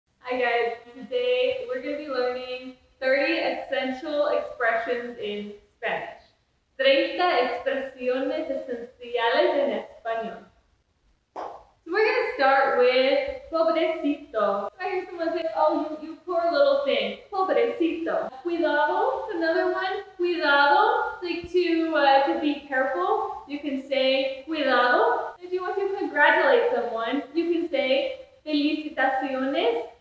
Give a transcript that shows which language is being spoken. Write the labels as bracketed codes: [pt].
[en] Hi guys, today we're going to be learning 30 essential expressions in Spanish. [es] 30 expresiones esenciales en español. [en] So we're going to start with pobrecito. I hear someone say, oh, you poor little thing. Pobrecito. Cuidado, another one. Cuidado, like to be careful. You can say cuidado. If you want to congratulate someone, you can say Felicitaciones.